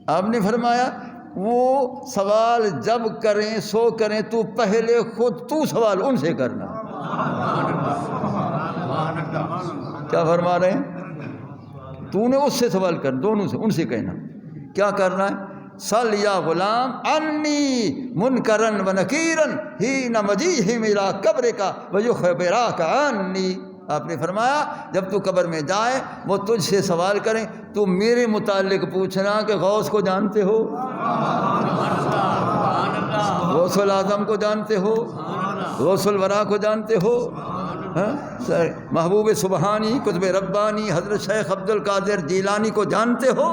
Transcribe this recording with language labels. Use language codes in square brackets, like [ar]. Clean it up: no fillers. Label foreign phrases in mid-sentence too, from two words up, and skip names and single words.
[ur] آپ نے فرمایا وہ سوال جب کریں سو کریں، تو پہلے خود تو سوال ان سے کرنا۔ کیا فرما رہے ہیں؟ تو نے اس سے سوال کر، دونوں سے، ان سے کہنا کیا کرنا ہے، [ar] سل یا غلام انی منکرن و نکیرن حین مجیہم الی قبرک ویخبراک انی. [ur] آپ نے فرمایا جب تو قبر میں جائے وہ تجھ سے سوال کریں تو میرے متعلق پوچھنا کہ غوث کو جانتے ہو، غوث الاعظم کو جانتے ہو، غوث الورا کو جانتے ہو، محبوب سبحانی قطب ربانی حضرت شیخ عبد القادر جیلانی کو جانتے ہو؟